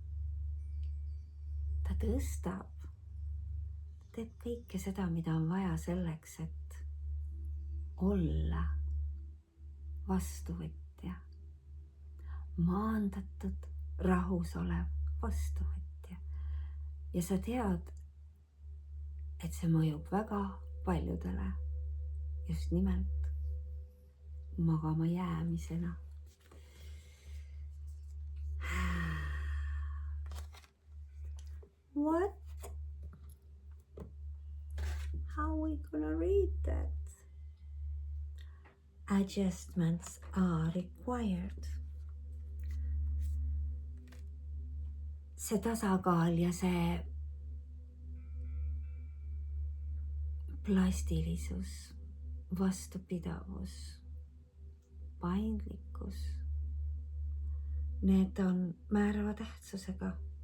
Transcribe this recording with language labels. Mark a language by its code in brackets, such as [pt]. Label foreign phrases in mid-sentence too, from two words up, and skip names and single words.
[et] ta tõstab, ta teeb kõike seda, mida on vaja selleks, et olla vastuvõtja, maandatud, rahus olev vastuvõtja. Ja sa tead, et see mõjub väga paljudele just nimelt magama jäämisena. [en] What? How we gonna read that? Adjustments are required. [et] See tasakaal ja see plastilisus, vastupidavus, paindlikkus, need on määrava tähtsusega.